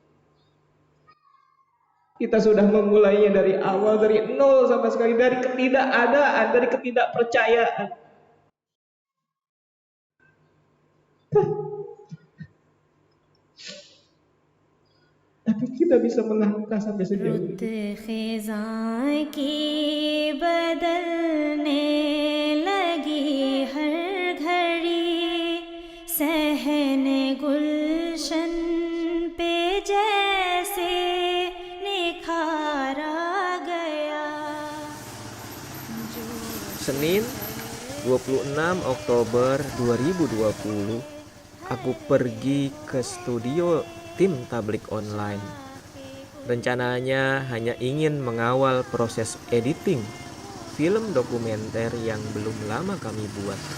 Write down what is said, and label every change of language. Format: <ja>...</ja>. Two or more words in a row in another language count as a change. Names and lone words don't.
<id>Kita sudah memulainya dari awal, dari nol sama sekali, dari ketidakadaan, dari ketidakpercayaan. Tapi kita bisa melangkah sampai sejauh</id> <hi>रुत</hi> <id>ini.</id> <hi>खिज़ां की बदलने लगी हर घड़ी सहन गुलशन पे जैसे निखारा गया</hi> <id>Senin 26 Oktober 2020, aku pergi ke studio tim tablik online. Rencananya hanya ingin mengawal proses editing film dokumenter yang belum lama kami buat.</id>